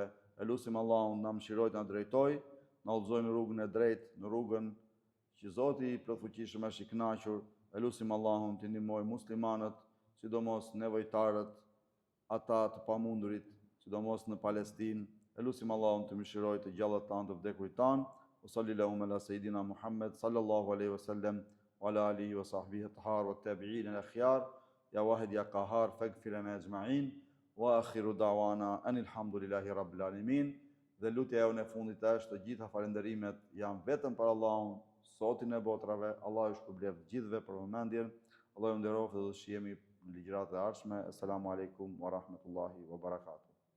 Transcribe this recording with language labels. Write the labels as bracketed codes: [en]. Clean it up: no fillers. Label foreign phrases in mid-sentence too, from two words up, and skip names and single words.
[sq] E lusim Allahun na mëshiroj të na drejtoj, na udhëzoj në rrugën e drejtë, në rrugën që Zoti i plotfuqishëm është i kënaqur. E lusim Allahun të ndihmoj muslimanët, sidomos nevojtarët, ata të pamundurit, sidomos në Palestinë. E lusim Allahun të mëshiroj të gjallët tanë, të vdekurit tanë, [ar] وصلى الله على سيدنا محمد صلى الله عليه وسلم وعلى آله وصحبه الأطهار والتابعين الأخيار يا واحد يا قهار فاغفر لنا أجمعين وآخر دعوانا أن الحمد لله رب العالمين. [sq] Dhe lutja jonë e fundit është të gjitha falënderimet janë vetëm për Allahun, Zotin e botrave. Allah ju shpërblet gjithëve për vëmendjen. Allah ju nderoftë dhe do shihemi në ligjëratë e ardhshme. [ar] السلام عليكم ورحمة الله وبركاته.